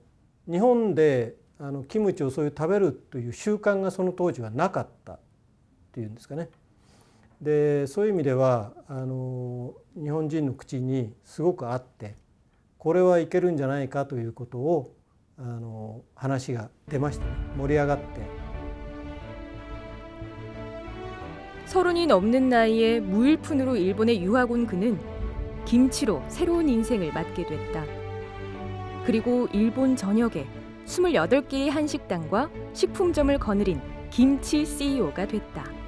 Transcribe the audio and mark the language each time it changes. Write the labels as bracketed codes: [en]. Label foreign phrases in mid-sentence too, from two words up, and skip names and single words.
[ja] 日本でキムチをそういう食べるという習慣がその当時はなかったっていうんですかね。でそういう意味では日本人の口にすごくあって、これはいけるんじゃないかということを話が出ましたね。盛り上がって。 [ko] 서른이 넘는 나이에 무일푼으로 일본에 유학 온 그는 김치로 새로운 인생을 맞게 됐다. 그리고 일본 전역에 28개의 한식당과 식품점을 거느린 김치 CEO가 됐다.